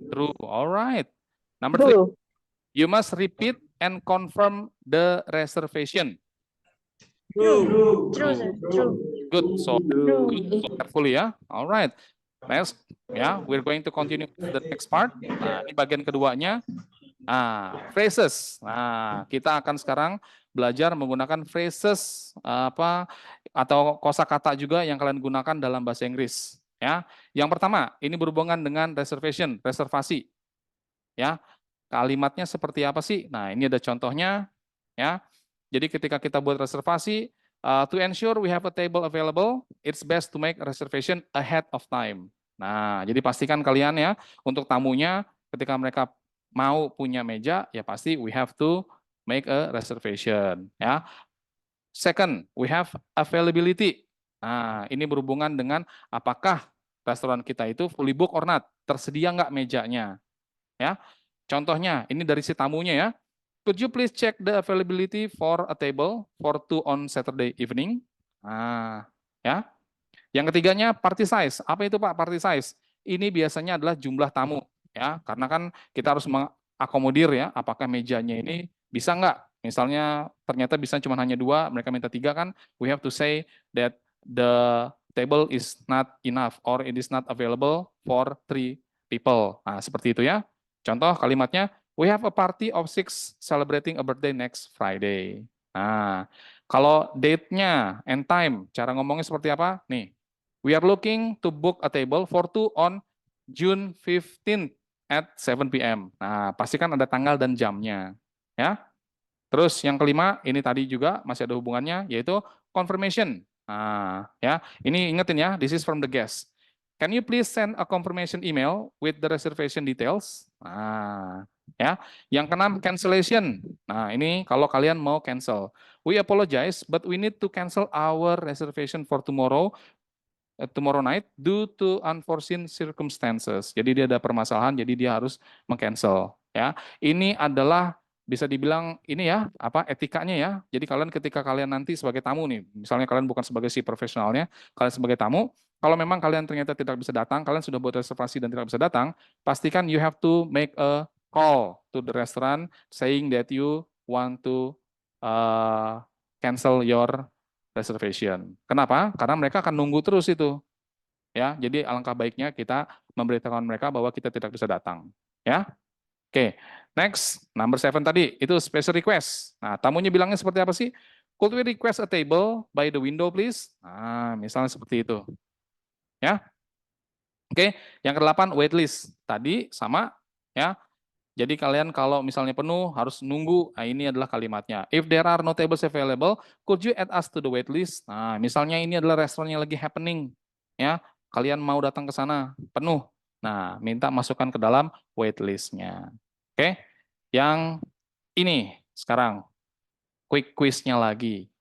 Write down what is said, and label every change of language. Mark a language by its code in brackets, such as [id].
[en] True. All right. Number 3, you must repeat and confirm the reservation. True. True, sir. True. Good. So, True. good. So carefully ya. All right. Next, ya, we're going to continue with the next part. [id] Nah, ini bagian keduanya. Nah, phrases. Nah, kita akan sekarang belajar menggunakan phrases apa atau kosakata juga yang kalian gunakan dalam bahasa Inggris. Ya, yang pertama ini berhubungan dengan reservation, reservasi. Ya, kalimatnya seperti apa sih? Nah, ini ada contohnya. Ya, jadi ketika kita buat reservasi, [en] to ensure we have a table available, it's best to make a reservation ahead of time. [id] Nah, jadi pastikan kalian ya, untuk tamunya ketika mereka mau punya meja, ya pasti [en] we have to make a reservation. [id] Ya. [en] Second, we have availability. [id] Nah, ini berhubungan dengan apakah restoran kita itu [en] fully book or not, [id] tersedia nggak mejanya. Ya, contohnya ini dari si tamunya ya. [en] Could you please check the availability for a table for 2 on Saturday evening? [id] Nah, ya. Yang ketiganya party size. Apa itu Pak party size? Ini biasanya adalah jumlah tamu ya, karena kan kita harus mengakomodir ya, apakah mejanya ini bisa nggak? Misalnya ternyata bisa cuma hanya 2, mereka minta 3 kan, [en] we have to say that the table is not enough or it is not available for 3 people. [id] Nah, seperti itu ya. Contoh kalimatnya, [en] we have a party of 6 celebrating a birthday next Friday. [id] Nah, kalau date-nya and time, cara ngomongnya seperti apa? [en] Nih, we are looking to book a table for 2 on June 15th at 7 p.m. [id] Nah, pastikan ada tanggal dan jamnya. Ya. Terus yang kelima, ini tadi juga masih ada hubungannya, yaitu confirmation. Nah, ya, ini ingetin ya, [en] this is from the guest. Can you please send a confirmation email with the reservation details? [id] Nah, ya. Yang keenam, cancellation. Nah, ini kalau kalian mau cancel. [en] We apologize, but we need to cancel our reservation for tomorrow night due to unforeseen circumstances. [id] Jadi dia ada permasalahan, jadi dia harus meng-cancel. Ya, ini adalah bisa dibilang ini ya apa etikanya ya. Jadi kalian ketika kalian nanti sebagai tamu nih, misalnya kalian bukan sebagai si profesionalnya, kalian sebagai tamu, kalau memang kalian ternyata tidak bisa datang, kalian sudah buat reservasi dan tidak bisa datang, pastikan [en] you have to make a call to the restaurant saying that you want to cancel your reservation. [id] Kenapa? Karena mereka akan nunggu terus itu. Ya, jadi alangkah baiknya kita memberitahukan mereka bahwa kita tidak bisa datang. Ya. Oke. Next, number 7 tadi itu special request. Nah, tamunya bilangnya seperti apa sih? [en] Could we request a table by the window please? [id] Nah, misalnya seperti itu. Ya. Oke, yang ke-8 waitlist. Tadi sama ya. Jadi kalian kalau misalnya penuh harus nunggu. Nah, ini adalah kalimatnya. [en] If there are no tables available, could you add us to the waitlist? [id] Nah, misalnya ini adalah restoran yang lagi happening. Ya, kalian mau datang ke sana, penuh. Nah, minta masukkan ke dalam waitlist-nya. Oke. Yang ini sekarang quick quiz-nya lagi.